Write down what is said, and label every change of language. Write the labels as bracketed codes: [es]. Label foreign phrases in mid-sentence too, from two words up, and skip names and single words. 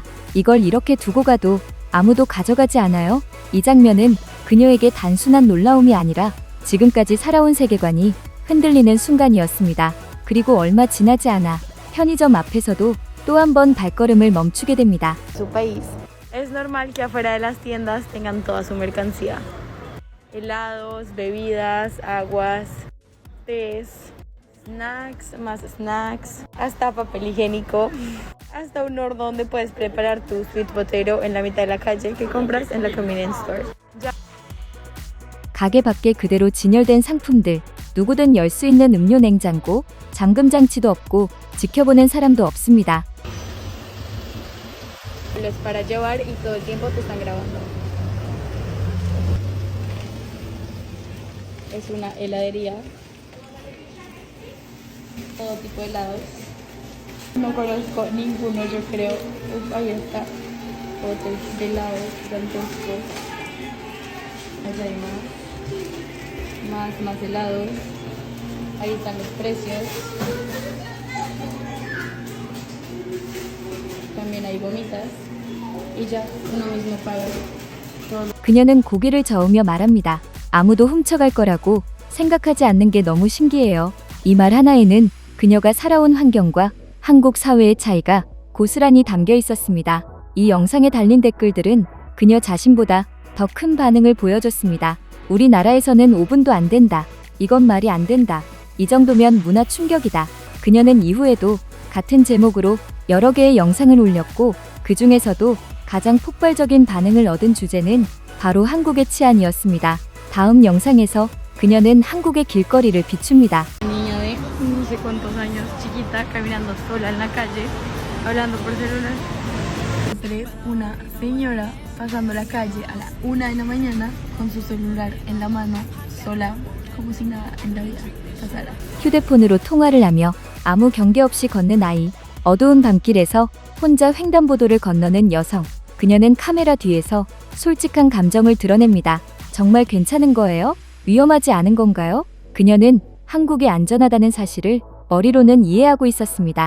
[ko] 이걸 이렇게 두고 가도 아무도 가져가지 않아요? 이 장면은 그녀에게 단순한 놀라움이 아니라 지금까지 살아온 세계관이 흔들리는 순간이었습니다. 그리고 얼마 지나지 않아 편의점 앞에서도 또 한 번 발걸음을 멈추게 됩니다. [es] Su país. Es normal que afuera de las tiendas tengan toda su mercancía. Helados, bebidas, aguas, tés, snacks, más snacks, hasta papel higiénico, hasta un horno donde puedes preparar tu [en] sweet potato [es] en la mitad de la calle que compras en la [en] convenience store. [ko] 가게 밖에 그대로 진열된 상품들, 누구든 열 수 있는 음료 냉장고, 잠금 장치도 없고 지켜보는 사람도 없습니다. [es] Es para llevar y todo el tiempo te están grabando. Es una heladería. Todo tipo de helados. No conozco ninguno, yo creo. Uf, ahí está. Botes de helados gigantescos. Allá hay más helados. Ahí están los precios. También hay gomitas. Y ya, uno mismo paga. [ko] 그녀는 고개를 저으며 말합니다. 아무도 훔쳐갈 거라고 생각하지 않는 게 너무 신기해요. 이 말 하나에는 그녀가 살아온 환경과 한국 사회의 차이가 고스란히 담겨 있었습니다. 이 영상에 달린 댓글들은 그녀 자신보다 더 큰 반응을 보여줬습니다. 우리나라에서는 5분도 안 된다. 이건 말이 안 된다. 이 정도면 문화 충격이다. 그녀는 이후에도 같은 제목으로 여러 개의 영상을 올렸고 그 중에서도 가장 폭발적인 반응을 얻은 주제는 바로 한국의 치안이었습니다. 다음 영상에서 그녀는 한국의 길거리를 비춥니다. [es] Niña de no sé cuántos años, chiquita, caminando sola en la calle, hablando por celular. Tres, una señora pasando la calle a la 1 de la mañana con su celular en la mano, sola, como si nada en la vida pasara. [ko] 휴대폰으로 통화를 하며 아무 경계 없이 걷는 아이. 어두운 밤길에서 혼자 횡단보도를 건너는 여성. 그녀는 카메라 뒤에서 솔직한 감정을 드러냅니다. 정말 괜찮은 거예요? 위험하지 않은 건가요? 그녀는 한국이 안전하다는 사실을 머리로는 이해하고 있었습니다.